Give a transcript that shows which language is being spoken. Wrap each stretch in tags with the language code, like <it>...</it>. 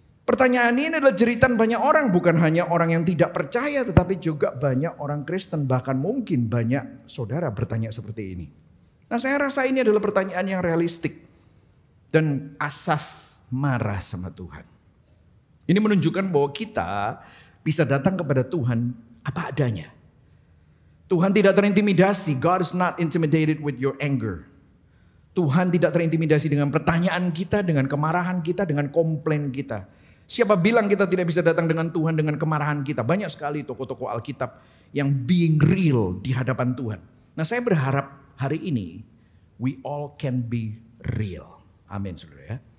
<id>Pertanyaan ini adalah jeritan banyak orang, bukan hanya orang yang tidak percaya, tetapi juga banyak orang Kristen, bahkan mungkin banyak saudara bertanya seperti ini. Nah, saya rasa ini adalah pertanyaan yang realistik. Dan Asaf marah sama Tuhan. Ini menunjukkan bahwa kita bisa datang kepada Tuhan apa adanya. Tuhan tidak terintimidasi.</id> <en>God is not intimidated with your anger.</en> <id>Tuhan tidak terintimidasi dengan pertanyaan kita, dengan kemarahan kita, dengan komplain kita. Siapa bilang kita tidak bisa datang dengan Tuhan dengan kemarahan kita? Banyak sekali tokoh-tokoh Alkitab yang</id> <en>being real</en> <id>di hadapan Tuhan. Nah, saya berharap hari ini,</id> <en>we all can be real.</en> <id>Amin, saudara ya.</id>